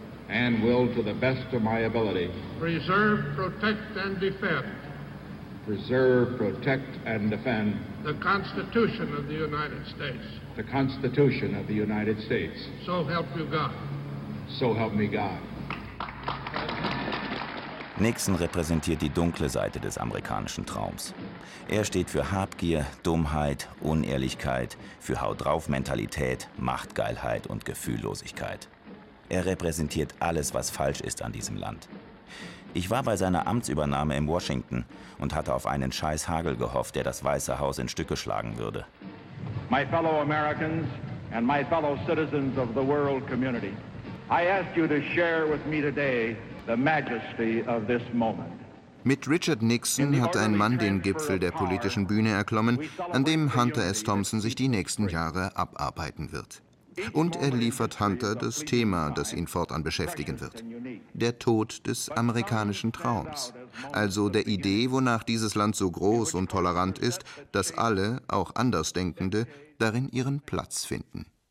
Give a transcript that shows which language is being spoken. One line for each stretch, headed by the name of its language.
English: And will to the best of my ability. Preserve, protect, and defend. Preserve, protect, and defend the Constitution of the United States. The Constitution of the United States. So help you God. So help me God.
German: Nixon repräsentiert die dunkle Seite des amerikanischen Traums. Er steht für Habgier, Dummheit, Unehrlichkeit, für Hau-drauf-Mentalität, Machtgeilheit und Gefühllosigkeit. Er repräsentiert alles, was falsch ist an diesem Land. Ich war bei seiner Amtsübernahme in Washington und hatte auf einen Scheißhagel gehofft, der das Weiße Haus in Stücke schlagen würde.
English: My fellow Americans and my fellow citizens of the world community, I ask you to share with me today the majesty of this moment.
German: Mit Richard Nixon hat ein Mann den Gipfel der politischen Bühne erklommen, an dem Hunter S. Thompson sich die nächsten Jahre abarbeiten wird. Und er liefert Hunter das Thema, das ihn fortan beschäftigen wird. Der Tod des amerikanischen Traums. Also der Idee, wonach dieses Land so groß und tolerant ist, dass alle, auch Andersdenkende, darin ihren Platz finden.